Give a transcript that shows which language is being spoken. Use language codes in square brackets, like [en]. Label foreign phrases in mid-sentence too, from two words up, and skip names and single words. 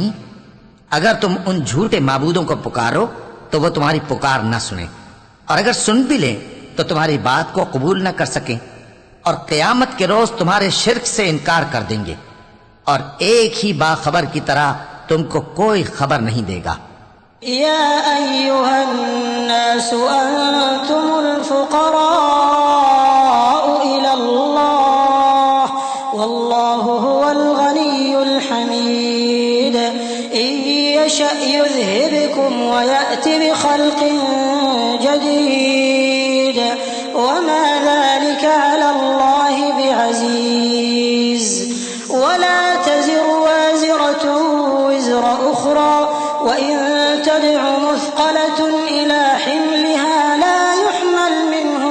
[ur] اگر تم ان جھوٹے معبودوں کو پکارو تو وہ تمہاری پکار نہ سنے، اور اگر سن بھی لیں تو تمہاری بات کو قبول نہ کر سکیں، اور قیامت کے روز تمہارے شرک سے انکار کر دیں گے، اور ایک ہی باخبر کی طرح تم کو کوئی خبر نہیں دے گا. [ar] يا أيها الناس أنتم الفقراء إلى الله والله هو الغني الحميد إن يشأ يذهبكم ويأت بخلق جديد وما ذلك على الله بعزيز ولا تزر وازرة وزر أخرى وإن تدع مثقلة إلى حملها لا يحمل منه